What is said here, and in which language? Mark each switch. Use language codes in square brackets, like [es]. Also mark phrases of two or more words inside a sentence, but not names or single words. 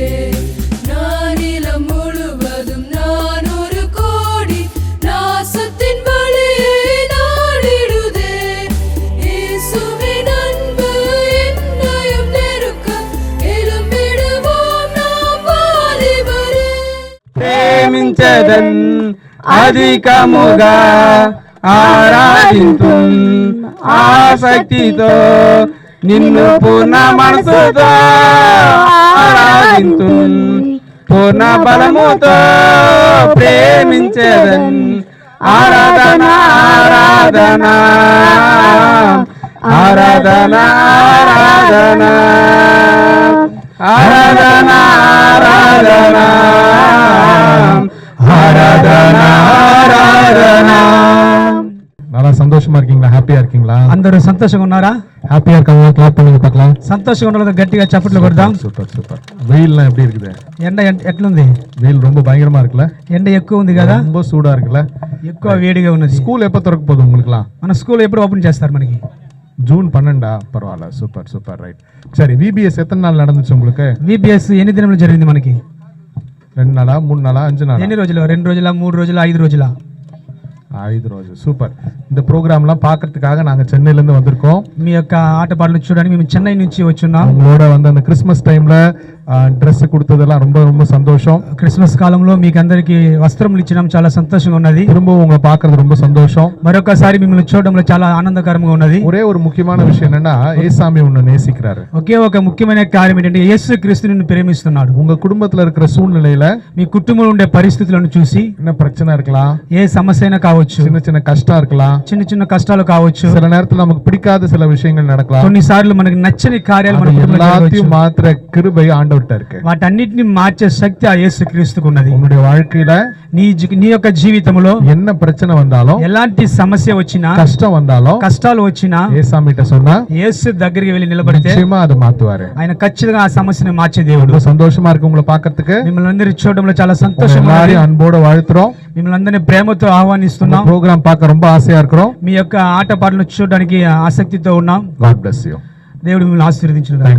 [ta] நானிலம் முழுவதும் நான் ஒரு கோடி நாசத்தின் வழியை நாடிடுதே. இயேசுவின் அன்பு என்னையும் நெருக்க எழும்பிடுவோம் நாம் வாலிபரே. [te] ప్రేమించదన్ అధికముగా ఆరాధింతున్ ఆసక్తితో నిన్ను పూర్ణ మనసుతో ఆరాధింతున్ పూర్ణ బలముతో ప్రేమించదన్ ఆరాధన ఆరాధన ఆరాధన ఆరాధన ఆరాధన ఆరాధన ఆరాధన ఆరాధన. [ta] நல்லா சந்தோஷமா இருக்கீங்களா? ஹாப்பியா இருக்கீங்களா? [te] అందరూ సంతోషంగా ఉన్నారా? [ta] ஹாப்பியா இருக்காங்க? கிளாப் பண்ணுங்க பார்க்கலாம். [te] సంతోషంగా ఉన్న గట్టిగా చప్పట్లు కొడదాం. [en] super super. [ta] వెయిల్లా எப்படி இருக்குது? [te] ఎండ ఎట్లుంది? [ta] వెయిల్ ரொம்ப பயங்கரமா இருக்குல? [te] ఎండ ఎక్కువ ఉంది కదా? [ta] ரொம்ப சூடா இருக்குல? [te] ఎక్కువ వేడిగా ఉన్నది. [ta] స్కూల్ எப்ப திறக்க போகுது உங்களுக்குலாம்? [te] మన స్కూల్ ఎప్పుడు ఓపెన్ చేస్తారు మనకి? [ta] ஜூன் 12. பரவாயில்ல, [en] super super, [ta] ரைட். சரி, விபிஎஸ் எத்தனை நாள் நடந்துச்சு உங்களுக்கு? [te] విబిఎస్ ఎన్ని దినములు జరిగింది మనకి? [ta] 2 நாளா 3 நாளா 5 நாளா? [te] ఎన్ని రోజులు? 2 రోజులా 3 రోజులా 5 రోజులా? 5 రోజులు. సూపర్. [ta] இந்த ப்ரோக்ராம்லாம் பார்க்கறதுக்காக நாங்க சென்னையில இருந்து வந்திருக்கோம். [te] మీ యొక్క ఆటపాటలు చూడడానికి మేము చెన్నై నుంచి వచ్చున్నాం. [ta] உங்களோட வந்து அந்த [en] Christmas time [ta] డ్రెస్ கொடுத்ததெல்லாம் ரொம்ப ரொம்ப சந்தோஷம். [te] క్రిస్మస్ కాలంలో మీకు అందరికి వస్త్రములు ఇచ్చడం చాలా సంతోషంగా ఉన్నది. [ta] திரும்பவும் உங்களை பார்க்கிறது ரொம்ப சந்தோஷம். [te] మరొకసారి మిమ్మల్ని చూడడంలో చాలా ఆనందకరంగా ఉన్నది. [ta] ஒரே ஒரு முக்கியமான விஷயம் என்னன்னா, ஏசாமி உன்னை நேசிக்கிறாரு. [te] ఒకే ఒక ముఖ్యమైన కార్యం ఏంటంటే యేసు క్రీస్తు నిన్ను ప్రేమిస్తున్నాడు. [ta] உங்க குடும்பத்துல இருக்கிற சூழ்நிலையில [te] మీ కుటుంబంలో ఉండే పరిస్థితులను చూసి [ta] என்ன பிரச்சனை இருக்கலாம், [te] ఏ సమస్య అయినా కావచ్చు, [ta] சின்ன சின்ன கஷ்டம் இருக்கலாம், [te] చిన్న చిన్న కష్టాలు కావచ్చు, [ta] சில நேரத்துல நமக்கு பிடிக்காத சில விஷயங்கள் நடக்கலாம். [te] కొన్నిసార్లు మనకి నచ్చని కార్యాలు మన కుటుంబంలో [ta] எல்லாத்தையும் மாத்திர கிருபை ஆண்டவர்ட்ட இருக்கு. [te] వాటన్నిటిని మార్చే శక్తి ఆ యేసు క్రీస్తుకు ఉన్నది. [ta] உங்களுடைய வாழ்க்கையில [te] నీ యొక్క జీవితంలో [ta] என்ன பிரச்சனை வந்தாலும், [te] ఎలాంటి సమస్య వచ్చినా, [ta] கஷ்டம் வந்தாலும், [te] కష్టాలు వచ్చినా [ta] ஏசாமிட்ட சொன்னா [te] యేసు దగ్గరికి వెళ్ళి నిలబడితే [ta] நிச்சயமா அதை மாத்துவாரு. [te] ఆయన ఖచ్చితంగా ఆ సమస్యను మార్చే దేవుడు. [ta] ரொம்ப சந்தோஷமா இருக்கு உங்களை பார்க்கிறதுக்கு. [te] మిమ్మల్ని అందరి చూడడంలో చాలా సంతోషంగా ఉంది. [ta] எல்லாரையும் அன்போட வாழ்த்துறோம். [te] మిమ్మల్ని అందరినీ ప్రేమతో ఆహ్వానిస్తున్నాం. [ta] ప్రోగ్రామ్ பார்க்க ரொம்ப ఆశயா இருக்கிறோம். [te] మీ యొక్క ఆటపాటలను చూడడానికి ఆసక్తితో ఉన్నాం. [en] God bless you. [te] దేవుడు మిమ్మల్ని ఆశీర్వదించును గాక.